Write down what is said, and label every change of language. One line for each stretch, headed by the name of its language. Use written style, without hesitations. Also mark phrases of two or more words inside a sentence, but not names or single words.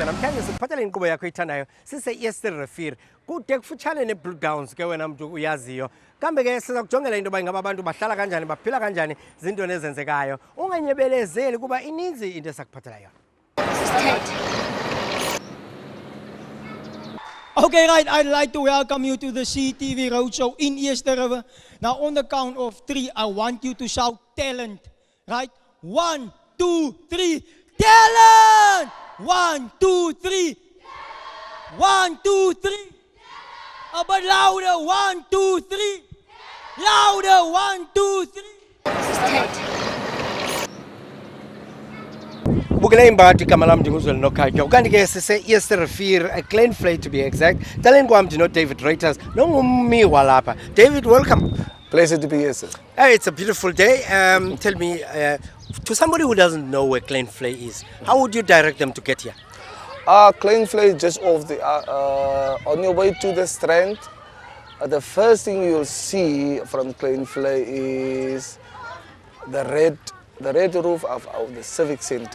Xhosa: Namhlanje sikuphathela inkqubo yakho ithandayo sise-Eastern Refere. Kude kufutshane ne-Bluedowns ke wena mntu uyaziyo. Kambe ke siza kujongela into yoba ingaba abantu bahlala kanjani, baphila kanjani, zintoni ezenzekayo. Unganyebelezeli kuba ininzi into esakuphathela yona.
English: Okay, right. I'd like to welcome you to the CTV Roadshow in Eastern River. Now, on the count of 3, I want you to shout talent. Right? 1, 2, 3. Talent! 1, 2, 3. 1, 2, 3. A bit louder. 1, 2, 3. Louder. 1, 2, 3.
Xhosa: Bukele imbali igama lami ndinguzoli Nokhatywa. Kanti ke sise-Eastern Refere, Kleinvlei
English: to be exact.
Xhosa: Taleni kwam ndino David Reuters nongummi walapha.
English: David, welcome. Pleasure to be here, sir. Hey, it's a beautiful day. Tell me, to somebody who doesn't know where Kleinvlei is, how would you direct them to get here? Kleinvlei is just off the on your way to the strand. The first thing you'll see from Kleinvlei is the red roof of the civic center.